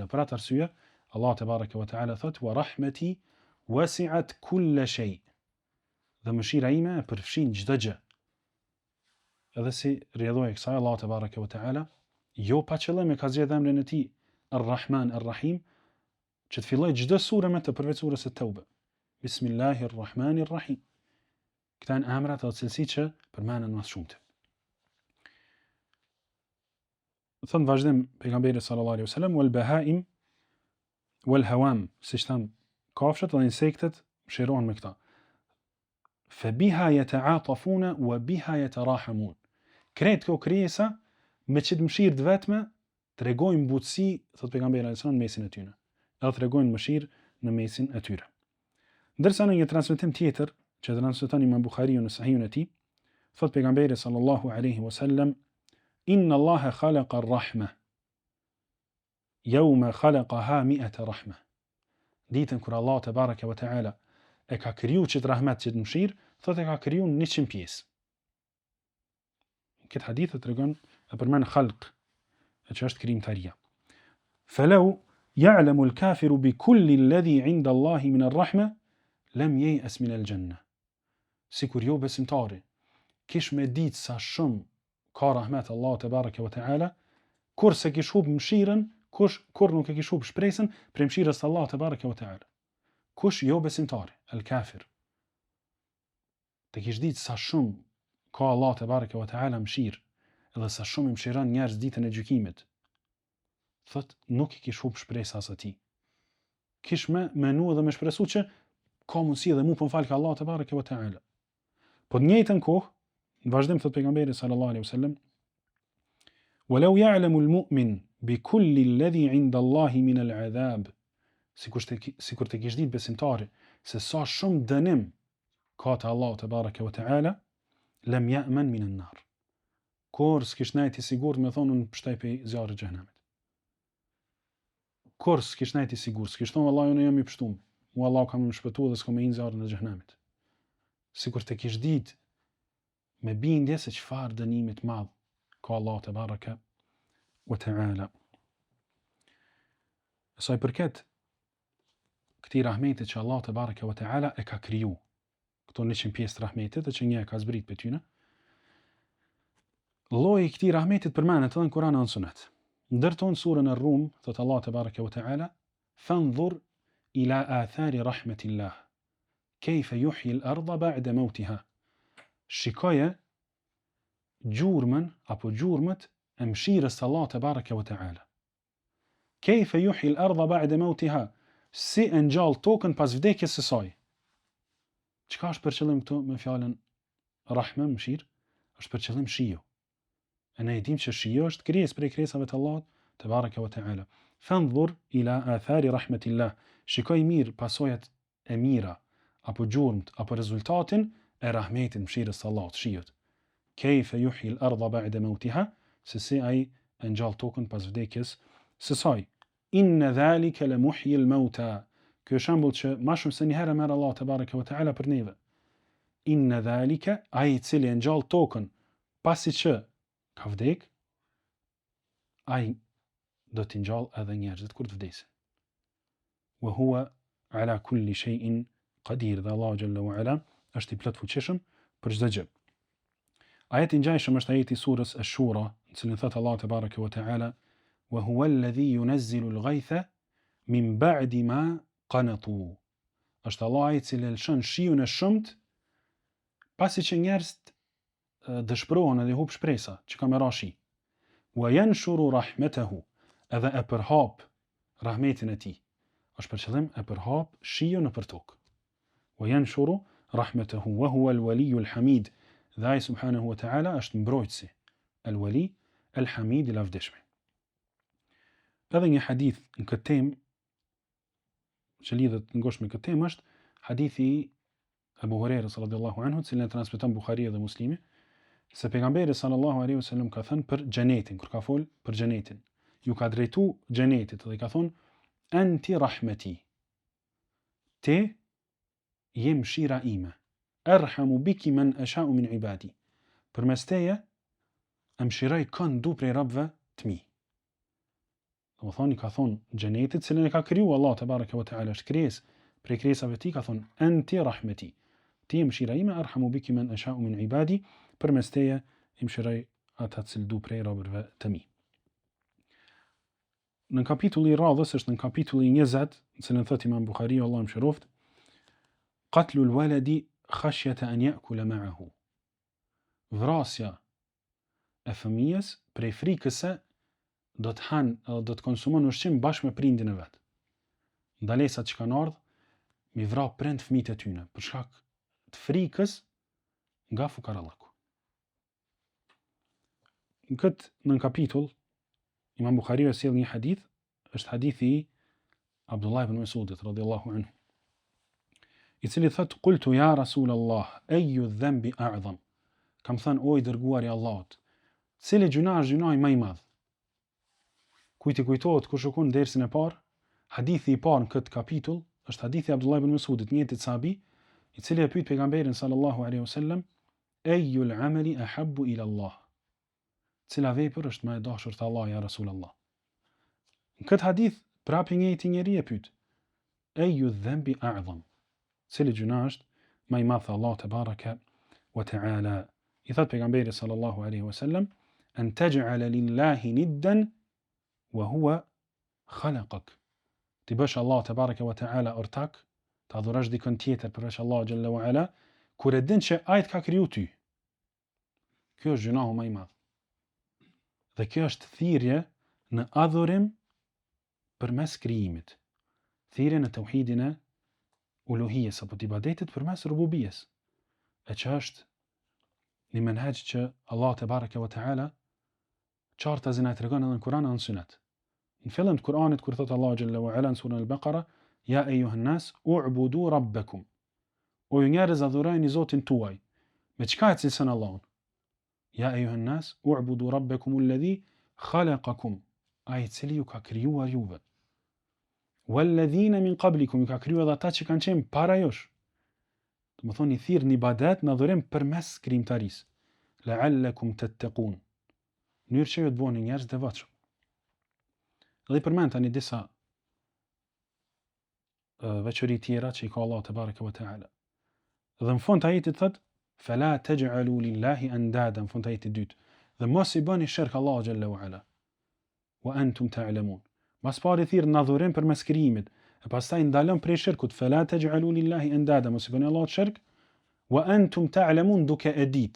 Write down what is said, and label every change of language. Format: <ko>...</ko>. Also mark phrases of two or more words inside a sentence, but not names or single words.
<sq>Për atë arsye,</sq> <ar>الله تبارك وتعالى</ar> <sq>thot:</sq> <ar>"ورحمتي وسعت كل شيء."</ar> <sq>Dhe mëshira ime e përfshin çdo gjë. Edhe si rrjedhoi kësaj</sq> <ar>الله تبارك وتعالى,</ar> <sq>jo pa qëllim e ka zgjedhur emrin e tij Ar-Rahman Ar-Rahim, që të filloj çdo sure me të përveç surës At-Tauba.</sq> <ar>بسم الله الرحمن الرحيم.</ar> <sq>Këta janë emrat dhe cilësitë që përmenden më shumë. Thënë vazhdim pejgamberi</sq> <ar>صلى الله عليه وسلم, والبهائم والهوام,</ar> <sq>siç tham kafshët dhe insektet mshirohen me këta.</sq> <ar>فبها يتعاطفون وبها يتراحمون.</ar> <sq>Kretë këto krijesa me çit mëshirë të vetme tregojnë butësi, thot pejgamberi</sq> <ar>صلى الله عليه وسلم,</ar> <sq>në mesin e tyre. Edhe tregojnë mëshirë në mesin e tyre. Ndërsa në një transmetim tjetër që transmeton Imam Buhariu në Sahihun e tij, thot pejgamberi</sq> <ar>صلى الله عليه وسلم: إن الله خلق الرحمة يوم خلقها 100 رحمة.</ar> <sq>Ditën kur</sq> <ar>الله تبارك وتعالى</ar> <sq>e ka kriju çit rahmet, çit mëshirë, thot e ka kriju në 100 pjesë. Këtë hadith e tregon e përmend khalq, që është krijimtaria.</sq> <ar>فلو يعلم الكافر بكل الذي عند الله من الرحمة لم ييأس من الجنة.</ar> <sq>Sikur jo besimtari kish me ditë sa shumë ka rahmet</sq> <ar>الله تبارك وتعالى,</ar> <sq>kur se kish hub mëshirën, kur nuk e kish hub shpresën për mëshirës së</sq> <ar>الله تبارك وتعالى.</ar> <sq>Kush jo besimtari, al-kafir, të kish ditë sa shumë ka</sq> <ar>الله تبارك وتعالى</ar> <sq>mëshirë, edhe sa shumë i mëshiron njerëz ditën e gjykimit, thot nuk i kish hub shpresë as atij. Kish me menu dhe me shpresu që ka mundësi dhe mu po mfal ka</sq> <ar>الله تبارك وتعالى.</ar> <sq>Po në njëjtën kohë, në vazhdim thot pejgamberi</sq> <ar>صلى الله عليه وسلم: "ولو يعلم المؤمن بكل الذي عند الله من العذاب."</ar> <sq>Sikur të kish ditë besimtari se sa shumë dënim ka te</sq> <ar>الله تبارك وتعالى, لم يأمن من النار.</ar> <sq>Kur s'kish nejt i sigurt me thonë në pështaj pe zjarrit të xhenemit. Kur s'kish nejt i sigurt, s'kish thonë vallahi unë jam i pështum, mu Allah ka më shpëtuar dhe s'kam me hin zjarrin e xhenemit. Sikur të kish ditë me bindje se çfarë dënimit madh ka</sq> <ar>الله تبارك وتعالى.</ar> <sq>Sa i përket këtij rahmeti që</sq> <ar>الله تبارك وتعالى</ar> <sq>e ka kriju, këto 100 pjesë të rahmetit që një e ka zbrit për tyne, lloji i këtij rahmetit përmendet edhe në Kur'an dhe në Sunet. Ndërton surën Ar-Rum, thot</sq> <ar>الله تبارك وتعالى: "فانظر إلى آثار رحمة الله كيف يحيي الأرض بعد موتها."</ar> <sq>Shikoje gjurmën apo gjurmët e mëshirës së</sq> <ar>الله تبارك وتعالى. كيف يحيي الأرض بعد موتها,</ar> <sq>si e ngjall tokën pas vdekjes së saj. Çka është për qëllim këtu me fjalën rahme, mëshirë? Është për qëllim shiu. E ne e dim që shiu është krijesë prej krijesave të</sq> <ar>الله تبارك وتعالى. فانظر إلى آثار رحمة الله.</ar> <sq>Shikoj mirë pasojat e mira apo gjurmët apo rezultatin e rahmetit, mëshirës së Allahut, shiut.</sq> <ar>كيف يحيي الأرض بعد موتها,</ar> <sq>se si ai e ngjall tokën pas vdekjes së saj.</sq> <ar>إن ذلك لمحيي الموتى.</ar> <sq>Ky është shembull që më shumë se një herë merr</sq> <ar>الله تبارك وتعالى</ar> <sq>për neve.</sq> <ar>إن ذلك,</ar> <sq>ai i cili e ngjall tokën pasi që ka vdek, ai do t'i ngjall edhe njerëzit kur të vdesin.</sq> <ar>وهو على كل شيء قدير.</ar> <sq>Dhe Allahu</sq> <ar>جل وعلا</ar> <sq>është i plot fuqishëm për çdo gjë. Ajeti i ngjashëm është ajeti i surës Ash-Shura, në cilin thot</sq> <ar>الله تبارك وتعالى: "وهو الذي ينزل الغيث من بعد ما قنطوا."</ar> <sq>Është Allah i cili lëshon shiun e shumt pasi që njerëzit dëshpërohen edhe hub shpresa që ka me ra shi.</sq> <ar>وينشر رحمته,</ar> <sq>edhe e përhap rahmetin e tij. Është për qëllim e përhap shiun nëpër tokë.</sq> <ar>وينشر رحمته وهو الولي الحميد.</ar> <sq>Dhe ai</sq> <ar>سبحانه وتعالى</ar> <sq>është mbrojtësi,</sq> <ar>الولي الحميد,</ar> <sq>i lavdishmi. Edhe një hadith në këtë temë që lidhet ngushtë me këtë temë është hadithi i Abu Hurairës</sq> <ar>رضي الله عنه,</ar> <sq>cilin e transmeton Buhariu dhe Muslimi, se pejgamberi</sq> <ar>صلى الله عليه وسلم</ar> <sq>ka thënë për xhenetin, kur ka fol për xhenetin, ju ka drejtu xhenetit dhe ka thonë:</sq> <ar>"أنت رحمتي."</ar> <sq>Ti je mëshira ime.</sq> <ar>أرحم بك من أشاء من عبادي.</ar> <sq>Përmes teje e mëshiroj kënd du prej robëve të mi. Do thoni ka thonë xhenetit, cilën e ka kriju</sq> <ar>الله تبارك وتعالى,</ar> <sq>është krijesë prej krijesave të tij, ka thonë</sq> <ar>أنت رحمتي.</ar> <sq>Ti je mëshira ime,</sq> <ar>أرحم بك من أشاء من عبادي.</ar> <sq>Përmes teje i mëshiroj ata që du prej robërve të mi. Në kapitulli i radhës është në kapitulli 20, në cilën thot Imam Buhariu, Allahu mëshiroft:</sq> <ar>"قتل الولد خشية أن يأكل معه."</ar> <sq>Vrasja e fëmijës prej frikës se do të hanë, do të konsumon ushqim bashkë me prindin e vet. Ndalesat që kanë ardhur mi vra prind fëmijët e tyre për shkak të frikës nga fukarallaku. Në kapitull Imam Buhariu sjell një hadith, është hadithi i Abdullah ibn Mas'udit</sq> <ar>رضي الله عنه,</ar> <sq>i cili thot:</sq> <ar>"قلت يا رسول الله أي الذنب أعظم?"</ar> <sq>Kam thënë, o i dërguari i Allahut, cili gjuna është gjunaji më i madh? Kujt i kujtohet kur shkon dersën e parë, hadithi i parë në këtë kapitull është hadithi i Abdullah ibn Mas'udit, një sahabi, i cili e pyet pejgamberin</sq> <ar>صلى الله عليه وسلم: "أي الأعمال أحب إلى الله?"</ar> <sq>Cila vepër është më e dashur te Allahu</sq> <ar>يا رسول الله?</ar> <sq>Në këtë hadith prapë njëjti njeri e pyet:</sq> <ar>"أي الذنب أعظم?"</ar> <sq>Cili gjuna është më i madh te</sq> <ar>الله تبارك وتعالى?</ar> <sq>I thot pejgamberi</sq> <ar>صلى الله عليه وسلم: "أن تجعل لله ندا وهو خلقك."</ar> <sq>Ti bësh</sq> <ar>الله تبارك وتعالى</ar> <sq>ortak, të adhurosh dikën tjetër përveç</sq> <ar>الله جل وعلا,</ar> <sq>kur e din që ai të ka kriju ty. Kjo është gjunahu më i madh. Dhe kjo është thirrje në adhurim përmes krijimit. Thirrje në tauhidin e uluhijes apo të ibadetit përmes rububijes. E që është një menhaj që</sq> <ar>الله تبارك وتعالى</ar> <sq>qartazin e tregon edhe në Kur'an dhe në Sunet. Në fillim të Kur'anit kur thot</sq> <ar>الله جل وعلا</ar> <sq>në surën Al-Baqara:</sq> <ar>"يا أيها الناس اعبدوا ربكم."</ar> <sq>O ju njerëz, adhurojeni Zotin tuaj. Me çka e cilëson Allahun?</sq> <ar>"يا أيها الناس اعبدوا ربكم الذي خلقكم."</ar> <sq>Ai i cili ju ka krijuar juve.</sq> <ar>"والذين من قبلكم",</ar> <sq>ju ka krijuar edhe ata që kanë qenë para jush. Do të thonë i thirr në ibadet, në adhurim përmes krijimtarisë.</sq> <ar>"لعلكم تتقون."</ar> <sq>Në mënyrë që ju të bëheni njerëz të devotshëm. Dhe i përmend tani disa veçori tjera që i ka</sq> <ar>الله تبارك وتعالى.</ar> <sq>Dhe në fund ajetit thot:</sq> <ar>"فلا تجعلوا لله أندادا",</ar> <sq>në fund ajetit dytë. Dhe mos i bëni shirk</sq> <ar>الله جل وعلا. "وأنتم تعلمون."</ar> <sq>Mas pari thirr në adhurim përmes krijimit, e pastaj ndalon prej shirkut.</sq> <ar>"فلا تجعلوا لله أندادا",</ar> <sq>mos i bëni Allahut shirk.</sq> <ar>"وأنتم تعلمون",</ar> <sq>duke e ditë.</sq>